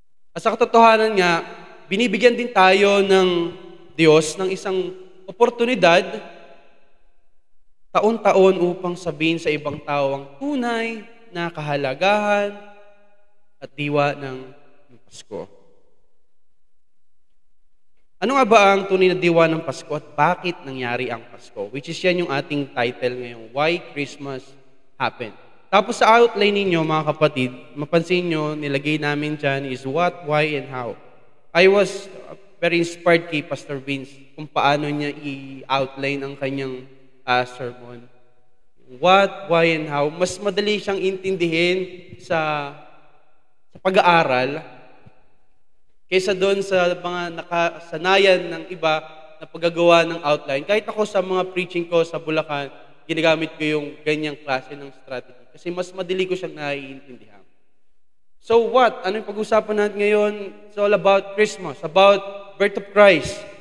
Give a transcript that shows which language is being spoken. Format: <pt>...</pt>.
<tl>At sa katotohanan nga, binibigyan din tayo ng Diyos ng isang oportunidad taon-taon upang sabihin sa ibang tao ang tunay na kahalagahan at diwa ng Pasko. Ano nga ba ang tunay na diwa ng Pasko at bakit nangyari ang Pasko?</tl> <en>Which is</en> <tl>yan yung ating title ngayong, Why Christmas Happened. Tapos sa outline ninyo, mga kapatid, mapansin nyo, nilagay namin dyan is</tl> <en>what, why, and how. I was very inspired</en> <tl>kay Pastor Vince kung paano niya i-outline ang kanyang sermon.</tl> <en>What, why, and how.</en> <tl>Mas madali siyang intindihin sa pag-aaral kaysa doon sa mga nakasanayan ng iba na paggagawa ng outline. Kahit ako sa mga preaching ko sa Bulacan, ginagamit ko yung ganyang klase ng strategy kasi mas madali ko siyang naiintindihan.</tl> <en>So what?</en> <tl>Ano yung pag-usapan natin ngayon?</tl> <en>It's all about Christmas, about birth of Christ.</en>